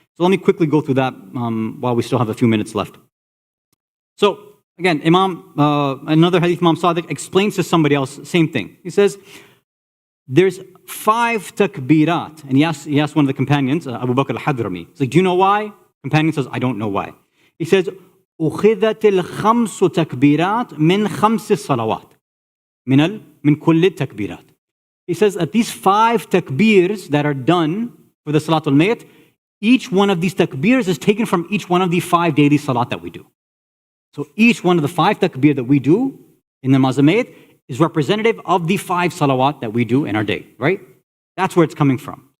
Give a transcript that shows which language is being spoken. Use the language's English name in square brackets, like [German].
[English] So let me quickly go through that while we still have a few minutes left. So again, another hadith, Imam Sadiq explains to somebody else, same thing. He says, there's 5 takbirat. And he asked one of the companions, Abu Bakr al-Hadrami. He's like, do you know why? Companion says, I don't know why. [Arabic] He says, أخذت الخمس تكبيرات من خمس صلوات من كل التكبيرات. [English] He says that these 5 takbirs that are done for the Salatul Mayt, each one of these takbirs is taken from each one of the 5 daily salat that we do. So each one of the 5 takbir that we do in the Namaz al-Mayt is representative of the 5 salawat that we do in our day, right? That's where it's coming from.